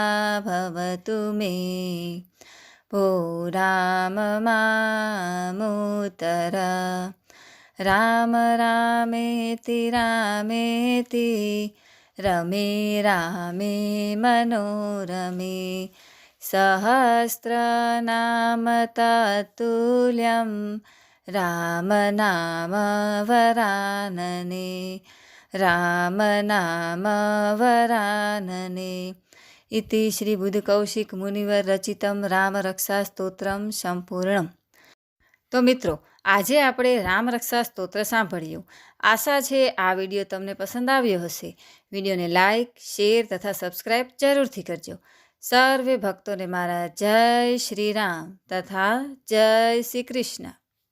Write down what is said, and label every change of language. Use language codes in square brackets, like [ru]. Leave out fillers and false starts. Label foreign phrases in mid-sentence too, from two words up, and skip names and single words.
[sa] भवतु मे भो राम मामुत्तर राम रामेति रामेति रमे रामे मनोरमे सहस्रनाम तत्तुल्यं रामनाम वरानने रामनाम वरानने इति श्री बुद्धकौशिक मुनिवर रचितं रामरक्षास्तोत्रं સંપૂર્ણમ। [gu] તો મિત્રો, આજે આપણે રામરક્ષા સ્તોત્ર સાંભળ્યું। આશા છે આ વિડીયો તમને પસંદ આવ્યો હશે। વિડીયોને લાઇક, શેર તથા સબસ્ક્રાઈબ જરૂરથી કરજો। સર્વે ભક્તોને મારા જય શ્રી રામ તથા જય શ્રી કૃષ્ણ।